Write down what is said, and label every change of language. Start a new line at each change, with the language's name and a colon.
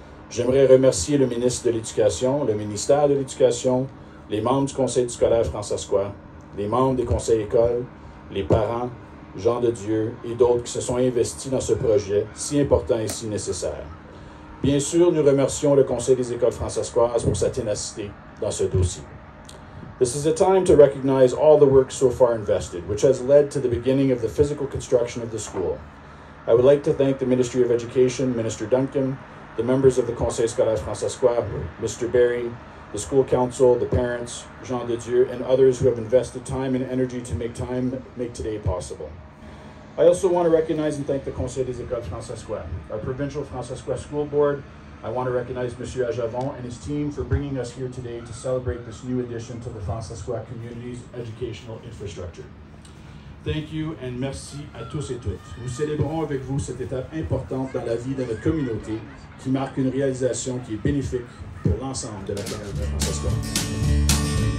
French: J'aimerais remercier le ministre de l'Éducation, le ministère de l'Éducation, les membres du Conseil scolaire francescois, les membres des conseils écoles, les parents, Jean de Dieu et d'autres qui se sont investis dans ce projet si important et si nécessaire. Bien sûr, nous remercions le Conseil des écoles francescoises pour sa ténacité dans ce dossier.
English: This is a time to recognize all the work so far invested, which has led to the beginning of the physical construction of the school. I would like to thank the Ministry of Education, Minister Duncan, the members of the Conseil scolaire francescois, Mr. Barry, the school council, the parents, Jean de Dieu, and others who have invested time and energy to make today possible. I also want to recognize and thank the Conseil des écoles francescois, our provincial Francescois school board. I want to recognize Monsieur Ajavon and his team for bringing us here today to celebrate this new addition to the Francescois community's educational infrastructure. Thank you and
French: merci à tous et toutes. Nous célébrons avec vous cette étape importante dans la vie de notre communauté qui marque une réalisation qui est bénéfique pour l'ensemble de la communauté francescoise.